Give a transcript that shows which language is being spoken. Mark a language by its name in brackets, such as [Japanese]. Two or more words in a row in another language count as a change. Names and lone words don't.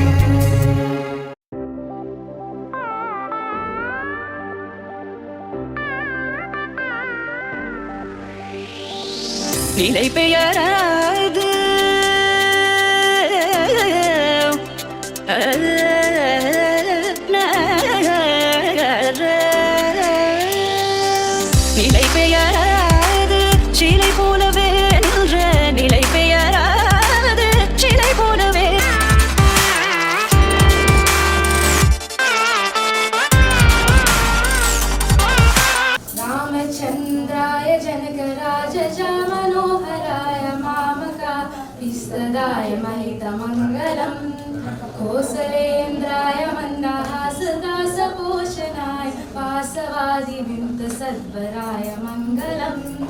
[Tamil] நிலை பெயராது நிலை பெயராது சிலை போலவே நின்ற நிலை பெயராது சிலை போலவே [Sanskrit] रामचन्द्राय जनकराज मनोहराय मामका विस्तदाय महितमङ्गलम् कोसलेन्द्राय मन्दहासदासपोषणाय वासवादिविमुक्तसद्वराय मङ्गलम्